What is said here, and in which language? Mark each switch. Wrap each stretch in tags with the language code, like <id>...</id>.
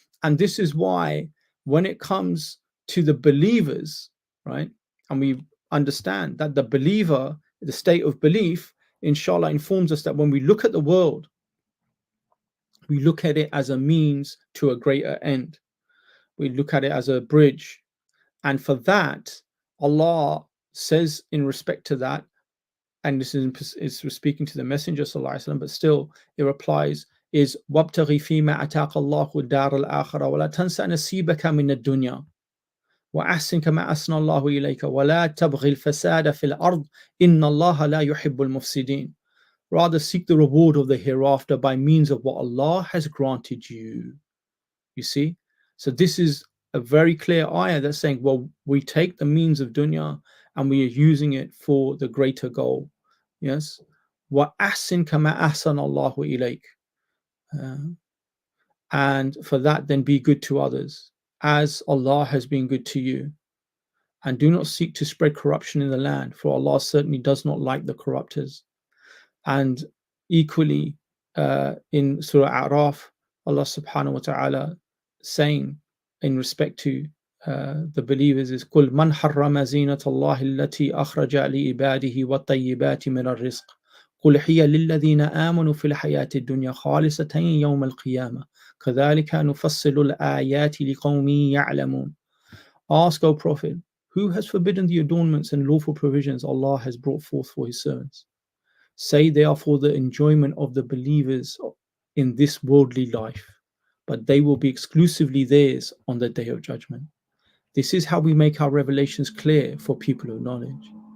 <en>And this is why when it comes to the believers, right, and we understand that the believer, the state of belief, inshallah, informs us that when we look at the world, we look at it as a means to a greater end. We look at it as a bridge. And for that, Allah says in respect to that, and this is speaking to the Messenger ﷺ, but still it replies, is</en> <ar>وَابْتَغِي فِي مَا أَتَاكَ اللَّهُ الدَّارَ الْآخِرَةَ وَلَا تَنْسَ نَصِيبَكَ مِنَ الدُّنْيَا وَأَحْسِنْ كَمَا أَحْسَنَ اللَّهُ إِلَيْكَ وَلَا تَبْغِ الْفَسَادَ فِي الْأَرْضِ إِنَّ اللَّهَ لَا يُحِبُّ الْمُفْسِدِينَ.</ar> <en>Rather seek the reward of the hereafter by means of what Allah has granted you. You see? So this is a very clear ayah that's saying, well, we take the means of dunya and we are using it for the greater goal. Yes?</en> <ar>وَأَحْسِنْ كَمَا أَحْسَنَ اللَّهُ إِلَيْكَ.</ar> <en>And for that, then be good to others, as Allah has been good to you. And do not seek to spread corruption in the land, for Allah certainly does not like the corruptors. And equally, in Surah A'raf, Allah subhanahu wa ta'ala saying in respect to the believers is</en> <ar>قُلْ مَنْ حَرَّمَ زِينَةَ اللَّهِ الَّتِي أَخْرَجَ لِعِبَادِهِ وَالطَّيِّبَاتِ مِنَ الرِّزْقِ قُلْ هِيَ لِلَّذِينَ آمَنُوا فِي الْحَيَاةِ الدُّنْيَا خَالِصَةً يَوْمَ الْقِيَامَةِ كَذَلِكَ نُفَصِّلُ الْآيَاتِ لِقَوْمٍ يَعْلَمُونَ.</ar> <en>Ask, O Prophet, who has forbidden the adornments and lawful provisions Allah has brought forth for His servants? Say they are for the enjoyment of the believers in this worldly life, but they will be exclusively theirs on the day of judgment. This is how we make our revelations clear for people of knowledge.</en>